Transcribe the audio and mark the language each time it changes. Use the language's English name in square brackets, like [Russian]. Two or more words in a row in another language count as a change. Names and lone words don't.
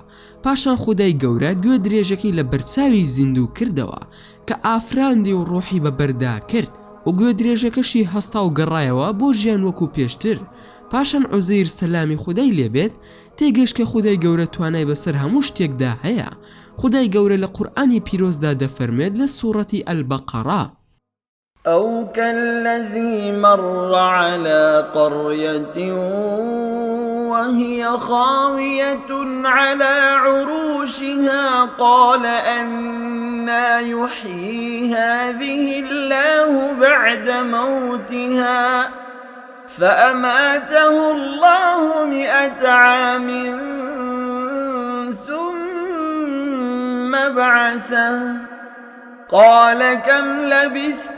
[Central Kurdish] پاشان خودای گەورە گوێ درێژەکەی لە بەرچاوی زیندوو کردەوە کە ئافراندی و ڕۆحی بەبەردا کرد و گوێ درێژەکەشی هەستا و گەڕایەوە بۆ ژیان وەکو پێشتر. پاشان عوزەیر سەلامی خودای لێبێت تێگەشت کە خودای گەورە توانای بەسەر هەموو شتێکدا هەیە. خودای گەورە لە قورئانی پیرۆزدا دەفەرمێت لە سوورەتی ئەلبەقەرە: [Arabic] أو كالذي مر على قرية وهي خاوية على عروشها قال أنى يحيي هذه الله بعد موتها فأماته الله 100 عام ثم بعثه قال كم لبثت؟